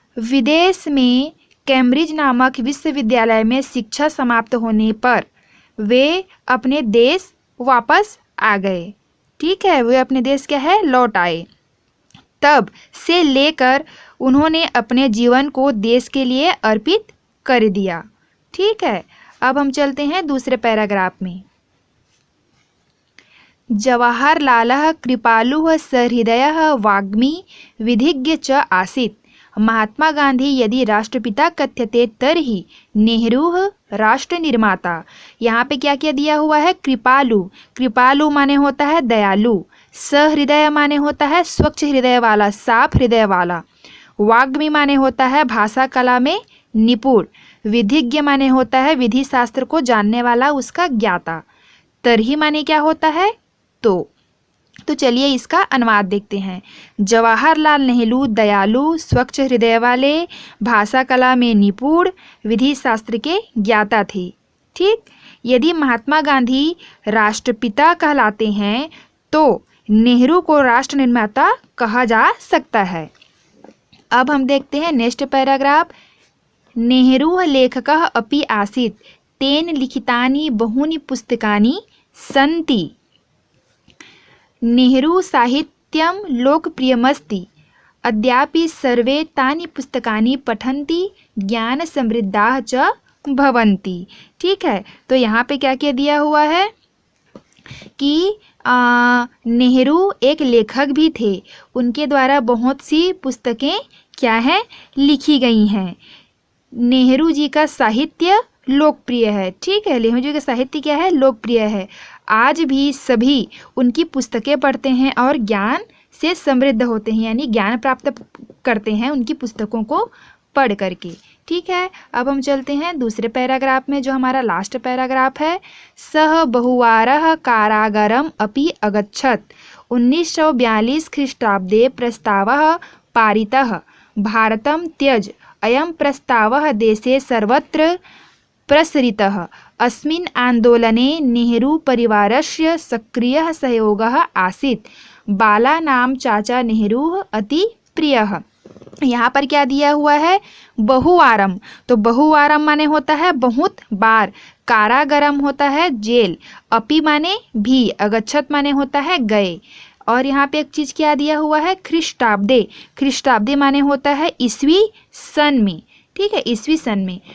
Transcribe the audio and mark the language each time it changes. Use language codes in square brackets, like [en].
[hi] विदेश में कैम्ब्रिज नामक विश्वविद्यालय में शिक्षा समाप्त होने पर वे अपने देश वापस आ गए, ठीक है, वे अपने देश क्या है लौट आए। तब से लेकर उन्होंने अपने जीवन को देश के लिए अर्पित कर दिया, ठीक है। अब हम चलते हैं दूसरे पैराग्राफ में। [sa] जवाहरलालः कृपालुः सहृदयः वाग्मी विधिज्ञ च आसीत्। महात्मा गांधी यदि राष्ट्रपिता कथ्यते तर्हि नेहरू राष्ट्र निर्माता। [hi] यहाँ पे क्या क्या दिया हुआ है, कृपालु, कृपालु माने होता है दयालु, सहृदय माने होता है स्वच्छ हृदय वाला, साफ हृदय वाला, वाग्मी माने होता है भाषा कला में निपुण, विधिज्ञ माने होता है विधि शास्त्र को जानने वाला, उसका ज्ञाता, तरही माने क्या होता है तो चलिए इसका अनुवाद देखते हैं। जवाहरलाल नेहरू दयालु, स्वच्छ हृदय वाले, भाषा कला में निपुण, विधि शास्त्र के ज्ञाता थे, ठीक। यदि महात्मा गांधी राष्ट्रपिता कहलाते हैं तो नेहरू को राष्ट्र निर्माता कहा जा सकता है। अब हम देखते हैं नेक्स्ट पैराग्राफ। [sa] नेहरू लेखकः अपि आसीत्, तेन लिखितानि बहूनि पुस्तकानि सन्ति। नेहरू साहित्यं लोकप्रियमस्ति, अद्यापि सर्वे तानि पुस्तकानि पठन्ति, ज्ञान समृद्धाः च भवन्ति, [hi] ठीक है। तो यहाँ पे क्या क्या दिया हुआ है कि नेहरू एक लेखक भी थे, उनके द्वारा बहुत सी पुस्तकें क्या है लिखी गई हैं। नेहरू जी का साहित्य लोकप्रिय है, ठीक है, नेहरू जी का साहित्य क्या है लोकप्रिय है। आज भी सभी उनकी पुस्तकें पढ़ते हैं और ज्ञान से समृद्ध होते हैं, यानी ज्ञान प्राप्त करते हैं उनकी पुस्तकों को पढ़ करके। ठीक है, अब हम चलते हैं दूसरे पैराग्राफ में, जो हमारा लास्ट पैराग्राफ है। [sa] सह बहुवारः कारागारम अपि अगच्छत्। 1942 ख्रीष्टाब्दे प्रस्तावः पारितः। भारतं त्यज अयं प्रस्तावः देशे सर्वत्र प्रसरितः। अस्मिन् आन्दोलने नेहरू परिवारस्य सक्रियः सहयोगः आसीत्। बालानां चाचा नेहरू अति प्रियः। [hi] यहाँ पर क्या दिया हुआ है, बहुवारम, तो बहुवारम माने होता है बहुत बार, कारागरम होता है जेल, अपि माने भी, अगच्छत माने होता है गए। और यहाँ पे एक चीज़ क्या दिया हुआ है, ख्रीष्टाब्दे, ख्रीष्टाब्दे माने होता है ईस्वी सन में, ठीक है, ईस्वी सन में।